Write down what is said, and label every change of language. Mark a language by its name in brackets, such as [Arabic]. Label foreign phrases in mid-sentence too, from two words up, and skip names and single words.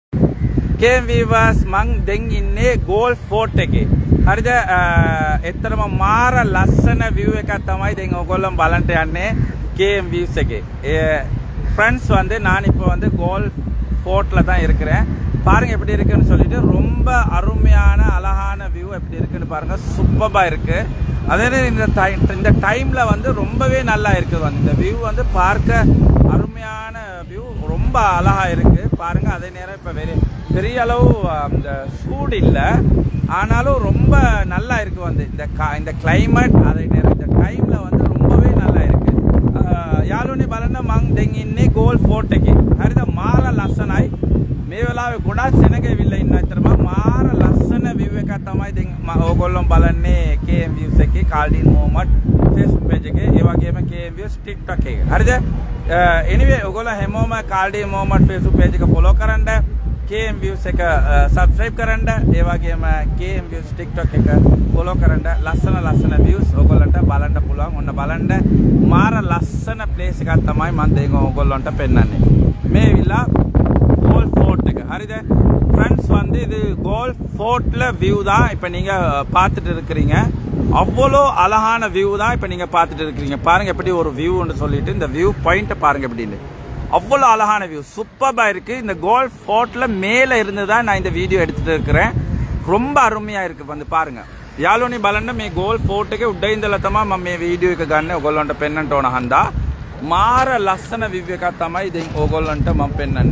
[Sinhala] KM viewers මං දැන් ඉන්නේ ගෝල් ෆෝට් එකේ. හරිද? එතරම් මාර ලස්සන view එකක් තමයි දැන් ඔයගොල්ලෝ බලන්න යන්නේ KM views එකේ. [Tamil] ஃப்ரெண்ட்ஸ் வந்து நான் இப்போ வந்து கோல் ஃபோர்ட்ல தான் இருக்கிறேன். பாருங்க எப்படி இருக்குன்னு சொல்லிட்டு ரொம்ப அருமையான அழகான வியூ எப்படி இருக்குன்னு பாருங்க. சூப்பரா இருக்கு. அதே இந்த டைம்ல வந்து ரொம்பவே நல்லா இருக்குது வந்து இந்த வியூ வந்து பார்க்க அருமையான வியூ ரொம்ப அழகா இருக்கு பாருங்க. அதே நேரம் இப்ப பெரிய அளவு அந்த சூடு இல்லை ஆனாலும் ரொம்ப நல்லா இருக்கு வந்து இந்த கிளைமேட். அதே நேரம் இந்த டைம்ல வந்து ரொம்பவே நல்லா இருக்கு. [Sinhala] යාළුවනේ බලන්න මං දැන් ඉන්නේ ගෝල් ෆෝට් එකේ. හරිද? මාර ලස්සනයි. මේ වෙලාවේ ගොඩාක් සෙනගෙවිලා ඉන්න අතරම මාර ලස්සන view එකක් තමයි දැන් ඕගොල්ලෝ බලන්නේ KM views එකේ කාල්ඩින් මොහමඩ් Facebook page එකේ ඒ වගේම KM views TikTok එකේ. හරිද? anyway ඕගොල්ලෝ හැමෝම කාල්ඩින් මොහමඩ් Facebook page එක follow කරන්න, KM views එක subscribe කරන්න, ඒ වගේම KM views TikTok එක follow කරන්න. ලස්සන views ඕගොල්ලන්ට බලන්න පුළුවන්. ඔන්න බලන්න මාර ලස්සන place එකක් තමයි මම දැන් ඕගොල්ලන්ට පෙන්නන්නේ. මේ විලා கோல் ஃபோர்ட் එක. හරිද? [Tamil] फ्रेंड्स வந்து இது கோல் ஃபோர்ட்ல வியூ தான் இப்ப நீங்க பார்த்துட்டு இருக்கீங்க. அவ்வளோ அழகான வியூ தான் இப்ப நீங்க பார்த்துட்டு இருக்கீங்க. பாருங்க எப்படி ஒரு வியூன்னு சொல்லிட்டு இந்த [English] view point [Tamil] பாருங்க எப்படின்னு. அவ்வளோ அழகான வியூ சூப்பரா இருக்கு. இந்த கோல் ஃபோர்ட்ல மேல இருந்து தான் நான் இந்த வீடியோ எடுத்துட்டு இருக்கிறேன். ரொம்ப අරුමයා இருக்கு வந்து பாருங்க. [Sinhala] යාළුවනේ බලන්න මේ ගෝල් ෆෝට් එකේ උඩ ඉඳලා තමයි මම මේ වීඩියෝ එක ගන්න ඔයගොල්ලන්ට පෙන්නන්න ඕන හන්දා. මාර ලස්සන view එකක් තමයි දැන් ඕගොල්ලන්ට මම පෙන්නන්නේ.